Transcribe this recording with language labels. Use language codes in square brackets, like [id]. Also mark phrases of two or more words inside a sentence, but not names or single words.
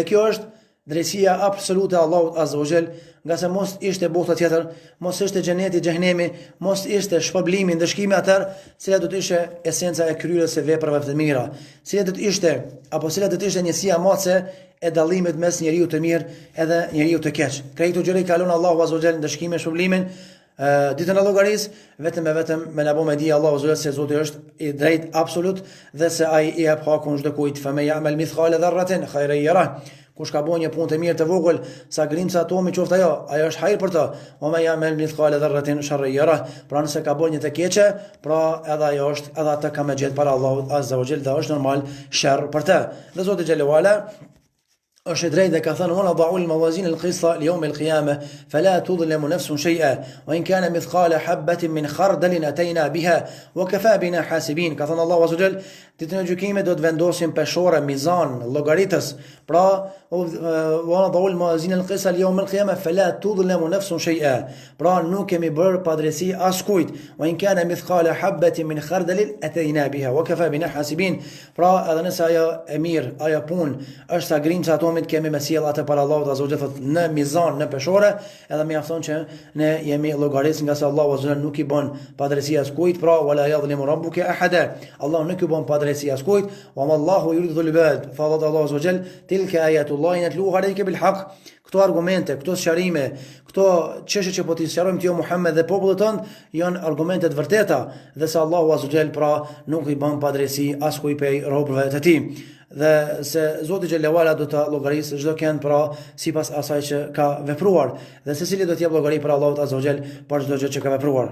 [sq] Dhe kjo është drejtësia absolute e Allahut [ar] عز وجل, [sq] nga se mos ishte bota tjetër, mos ishte xheneti, xhehenemi, mos ishte shpërblimi, ndëshkimi atër, cila do të ishte esenca e kryerjes së veprave të mira, cila do të ishte njësia matëse e dallimit mes njeriu të mirë edhe njeriu të keq. Krejt këto gjëra i kalon Allahu [ar] عز وجل [sq] ndëshkimin, shpërblimin ditën e llogarisë, vetëm me na bëmë di Allahu [ar] عز وجل [sq] se Zoti është i drejt absolut dhe se ai i jep hakun çdo kujt. [ar] فمن يعمل مثقال ذرة خيرا يره. [sq] Kush ka bën një punë të mirë të vogël, sa grimca atomi qoftë ajo është hajër për të. [ar] ومن يعمل مثقال ذرة شرا يره. [sq] Pra nëse ka bën një të keqe, pra edhe ajo është, edhe atë ka me gjetë para Allahut [ar] عز وجل, [sq] dhe është normal sherr për të. Dhe Zoti [ar] جل وعلا [sq] është drejt dhe ka thënë: [ar] "ونضع الموازين القسط ليوم القيامة فلا تظلم نفس شيئا وإن كان مثقال حبة من خردل أتينا بها وكفى بنا حاسبين." [sq] Ka thënë Allahu [ar] عز وجل, [sq] ditën e gjykimit do të vendosim peshore, mizan, llogaritës. Pra, [ar] ونضع الموازين القسط ليوم القيامة فلا تظلم نفس شيئا. [sq] Pra, nuk kemi bërë padrejti askujt. [ar] وإن كان مثقال حبة من خردل أتينا بها وكفى بنا حاسبين. [sq] Pra, edhe nëse ajo e mirë, ajo punë është sa grimca atomi, kemi me sjell atë para Allahut [ar] عز وجل [sq] në mizan, në peshore, edhe mjafton që ne jemi llogarisë, nga se Allahu [ar] عز وجل [sq] nuk i bën padrejti askujt. Pra, [ar] ولا يظلم ربك أحدا. [sq] Allah nuk i bën padrejti askujt. [ar] وما الله يريد العباد فالله عز وجل تلك آيات الله نتلوها عليك بالحق. [sq] Këto argumente, këto sqarime, këto çështje që po t'i sqarojmë ti o Muhammed dhe popullit tënd janë argumente të vërteta, dhe se Allahu [ar] عز وجل [sq] pra nuk i bën padrejti askujt prej robërve të tij. Dhe se Zoti [ar] جل وعلا [sq] do ta llogarisë çdo kënd pra sipas asaj që ka vepruar, dhe secili do të jap llogari për Allahut [ar] عز وجل [sq] për çdo gjë që ka vepruar.